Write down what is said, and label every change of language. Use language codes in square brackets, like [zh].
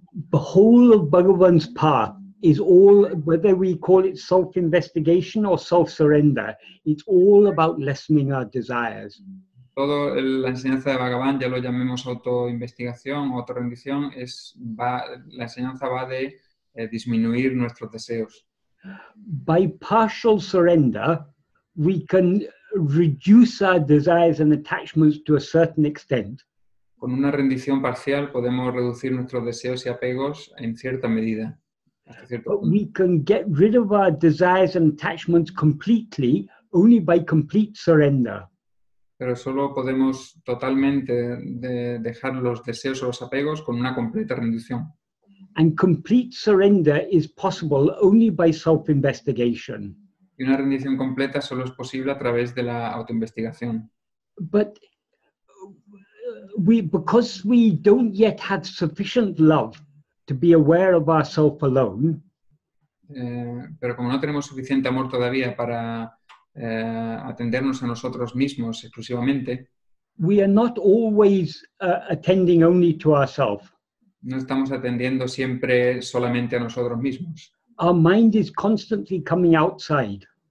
[en] The whole of Bhagavan's path is all, whether we call it self-investigation or self-surrender, it's all about lessening our desires. [es] Todo la enseñanza de Bhagavan, ya lo llamemos autoinvestigación o autorrendición, la enseñanza va de disminuir nuestros deseos. [en] By partial surrender, we can reduce our desires and attachments to a certain extent. [es] Con una rendición parcial podemos reducir nuestros deseos y apegos en cierta medida. Hasta cierto [en] But [es] punto. [en] we can get rid of our desires and attachments completely only by complete surrender. [es] Pero solo podemos totalmente dejar los deseos o los apegos con una completa rendición. [en] And complete surrender is possible only by self-investigation. [es] Y una rendición completa solo es posible a través de la autoinvestigación. [en] But because we don't yet have sufficient love to be aware of ourselves alone, [es] Pero como no tenemos suficiente amor todavía para atendernos a nosotros mismos exclusivamente, [en] we are not always attending only to ourselves. [es] no estamos atendiendo siempre solamente a nosotros mismos. [en] Our mind is constantly coming outside.